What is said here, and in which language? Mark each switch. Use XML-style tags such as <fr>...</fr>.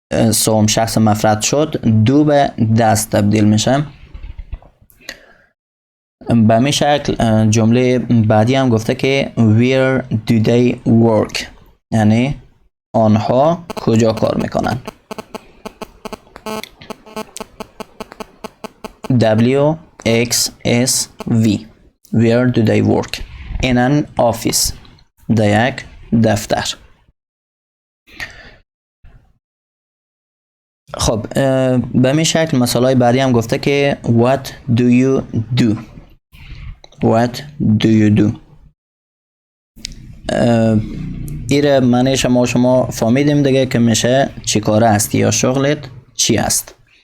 <fa>سوم شخص مفرد شد، دو به دست تبدیل میشه. به همین شکل جمله بعدی هم گفته که</fa> <en>where do they work،</en> <fa>یعنی آنها کجا کار میکنن.</fa> <en>WXSV where do they work in an office،</en> <fa>در یک دفتر. خب به همین شکل مثالای بعدی هم گفته که</fa> <en>what do you do، what do you do.</en> <fa>ایره معنی شما فهمیدیم دیگه که میشه چی کاره هستی یا شغلت چی است.</fa>